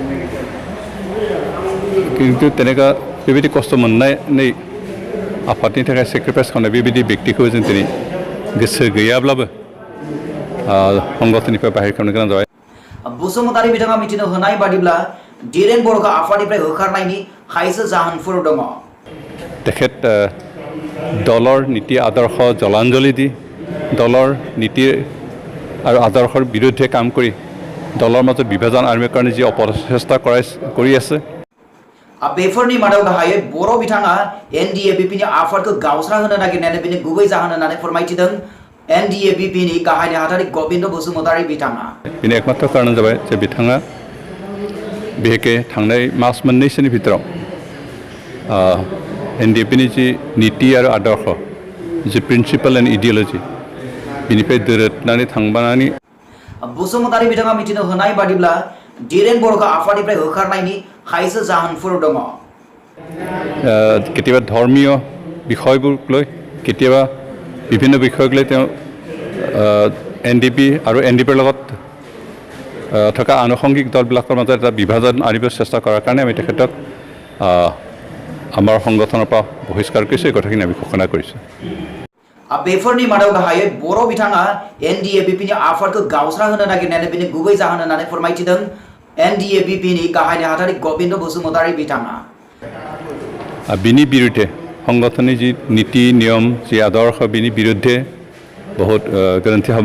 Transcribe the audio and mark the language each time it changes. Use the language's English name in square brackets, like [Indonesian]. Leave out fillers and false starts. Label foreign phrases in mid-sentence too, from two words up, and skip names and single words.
[Bodo] खिन्थु তেনেকুৱা बेबायदि खस्थ' मोननानै आफादनि थाखाय सेक्रिफाइस खालामनाय बेबायदि व्यक्तिखौ जों दिनै गोसो गैयाब्लाबो संगठननिफ्राय बाहेर खालामनो गोनां जाबाय बसुमतारी बिथाङा मिथिनो होनाय बादिब्ला धीरेन बर'खौ आफादनिफ्राय होखारनायनि खायसे जाहोनफोर दङ [Assamese] তেখেত দলৰ নীতি আদৰ্শ জলাঞ্জলি দি দলৰ নীতি আৰু আদৰ্শৰ বিৰুদ্ধে কাম কৰি দলৰ মাজত বিভাজন আনিবৰ কাৰণে যি অপচেষ্টা কৰি আছে [Bodo] बेफोरनि मादाव गाहायै बर' बिथाङा NDA-BP नि आफादखौ गावस्रा होनो नागिरनायानो बेनि गुबै जाहोन होननानै फोरमायथिदों NDA-BP नि गाहाय नेहाथारि गोविंद बसुमतारी बिथाङा बेनि एकमात्र कारन जाबाय जे बिथाङा बेहेके थांनाय मास मोननैसोनि भितराव NDA-BP नि जि नीति आरो आदर्श जि [English] principle and ideology [Bodo] बिनिफ्राय दोरोदनानै थांबानानै बसुमतारी बिथाङा मिथिनो होनाय बादिब्ला धीरेन बर'खौ आफादनिफ्राय होखारनायनि खायसे जाहोनफोर दङ [Assamese] केতিয়াबा धर्मीय বিষয়বোৰ লৈ কেতিয়াবা বিভিন্ন বিষয়ক লৈ তেওঁ NDP আৰু NDPৰ লগত থকা আনুষংগিক দলবিলাকৰ মাজত এটা বিভাজন আনিব চেষ্টা কৰাৰ কাৰণে আমি তেখেতক আমাৰ সংগঠনৰ পৰা বহিষ্কাৰ কৰিছোঁ এই কথাখিনি আমি ঘোষণা কৰিছোঁ [Bodo] बेफोरनि मादाव गाहायै बर' बिथाङा NDA-BP नि आफादखौ गावस्रा होनो नागिरनायानो बेनि गुबै जाहोन होननानै फोरमायथिदों NDA-BP नि गाहाय नेहाथारि गोविंद बसुमतारी बिथाङा बिनि बिरुद्धे संगठननि जि नीति नियम जि आदर्श बिनि बिरुद्धे बहुत गोरोन्थि हाबा